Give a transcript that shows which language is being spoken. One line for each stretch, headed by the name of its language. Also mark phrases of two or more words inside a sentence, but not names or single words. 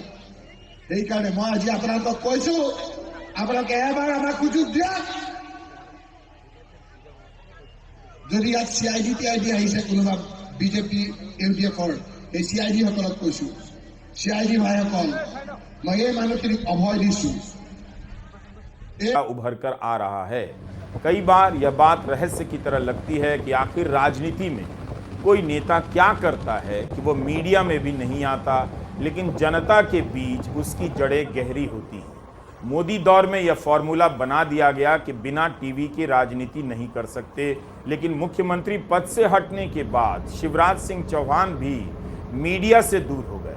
Assamese: সেইকাৰণে মই আজি আপোনালোকক কৈছো, আপোনালোকে এবাৰ আমাক সুযোগ দিয়ক। যদি ইয়াত CID TID আহিছে কোনোবা বিজেপি UDFৰ, এই CID সকলক কৈছো, CID ভাইসকল, মই এই মানুহখিনিক অভয় দিছো।
Hindi: उभर कर आ रहा है। कई बार यह बात रहस्य की तरह लगती है कि आखिर राजनीति में कोई नेता क्या करता है कि वो मीडिया में भी नहीं आता, लेकिन जनता के बीच उसकी जड़ें गहरी होती हैं। मोदी दौर में यह फॉर्मूला बना दिया गया कि बिना टीवी की राजनीति नहीं कर सकते, लेकिन मुख्यमंत्री पद से हटने के बाद शिवराज सिंह चौहान भी मीडिया से दूर हो गए।